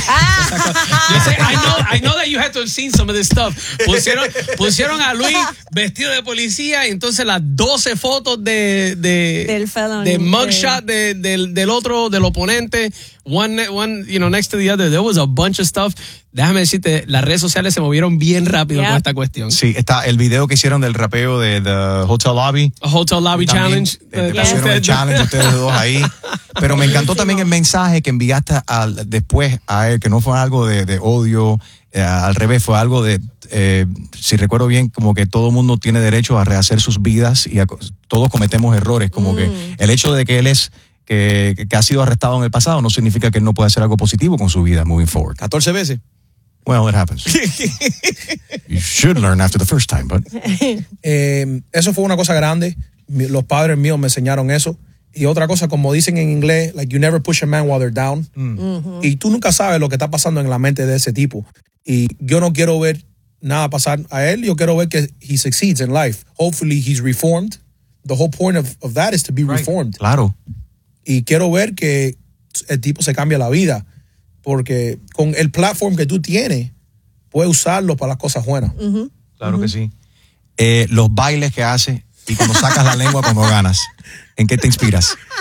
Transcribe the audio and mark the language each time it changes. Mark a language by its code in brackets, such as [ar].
[en] I know that you had to have seen some of this stuff. [es] Pusieron a Luis vestido de policía y entonces las 12 fotos de mugshot del otro, del oponente. [en] One, you know, next to the other. There was a bunch of stuff. [es] Déjame decirte, las redes sociales se movieron bien rápido con esta cuestión. Sí, está el video que hicieron del rapeo de The Hotel Lobby. Challenge. Pusieron el challenge ustedes dos ahí. Pero me encantó también el mensaje que enviaste después a él, que no fue algo de odio. Al revés, fue algo de, si recuerdo bien, como que todo mundo tiene derecho a rehacer sus vidas y todos cometemos errores. Como que el hecho de que él es... Que ha sido arrestado en el pasado no significa que él no pueda hacer algo positivo con su vida [en] moving forward. [es] 14 veces. [en] Well, it happens. You should learn after the first time, but. [es] Eso fue una cosa grande. Los padres míos me enseñaron eso. Y otra cosa, como dicen en inglés, [en] like you never push a man while they're down. Mm. Uh-huh. [es] Y tú nunca sabes lo que está pasando en la mente de ese tipo. Y yo no quiero ver nada pasar a él. Yo quiero ver que [en] he succeeds in life. Hopefully he's reformed. The whole point of that is to be reformed. [es] Claro. Y quiero ver que el tipo se cambia la vida. Porque con el platform que tú tienes, puedes usarlo para las cosas buenas. Uh-huh. Claro que sí. Los bailes que haces y cuando sacas la lengua cuando ganas. ¿En qué te inspiras?